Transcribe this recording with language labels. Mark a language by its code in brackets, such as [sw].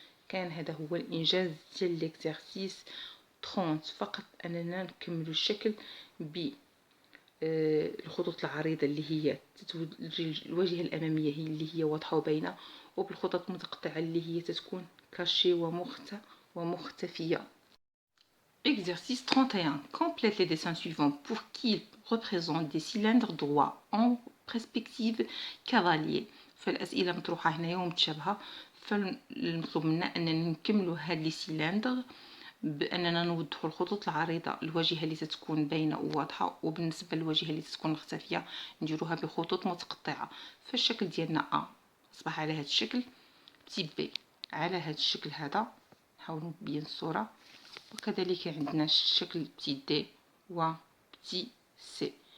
[ar] كان هذا هو الانجاز ديال ليكزارسيس 30. فقط اننا نكملوا الشكل ب الخطوط العريضه اللي هي الواجهه الاماميه هي اللي هي واضحه وباينه، وبالخطوط المتقطعه اللي هي تتكون كاشي ومختفيه. [fr] Exercice 31. Complète les dessins suivants pour qu'ils représentent des cylindres droits en perspective cavalier. [ar] فالأسئلة مطروحة هنايا ومتشابهة، فالمطلوب منا أننا نكملوا هاد لي سيلندر بأننا نوضحوا الخطوط العريضة، الواجهة اللي تتكون باينة وواضحة، وبالنسبة للواجهة اللي تتكون مختفية نديروها بخطوط متقطعة. فالشكل ديالنا أ أصبح على هذا الشكل، بتي بي على هذا الشكل هذا، نحاول نبين الصورة، وكذلك عندنا الشكل بتي دي و بتي سي.